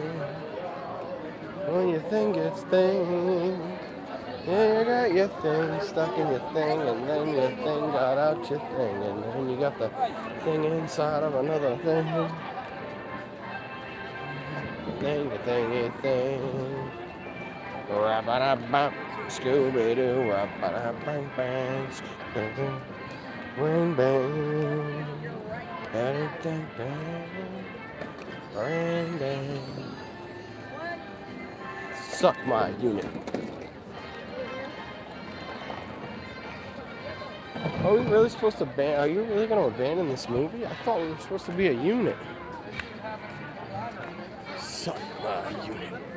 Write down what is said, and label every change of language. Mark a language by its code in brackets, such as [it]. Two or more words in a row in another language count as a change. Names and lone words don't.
[en] When your thing gets thing. Yeah, you got your thing stuck in your thing, and then your thing got out your thing, and then you got the thing inside of another thing. Thing, a thing, a thing. Ba-da-ba-da-bop. Scooby-Doo, bang bang, ring bang, bang bang, ring bang. Suck my unit. Are we really supposed to ban? Are you really going to abandon this movie? I thought we were supposed to be a unit. Suck my unit.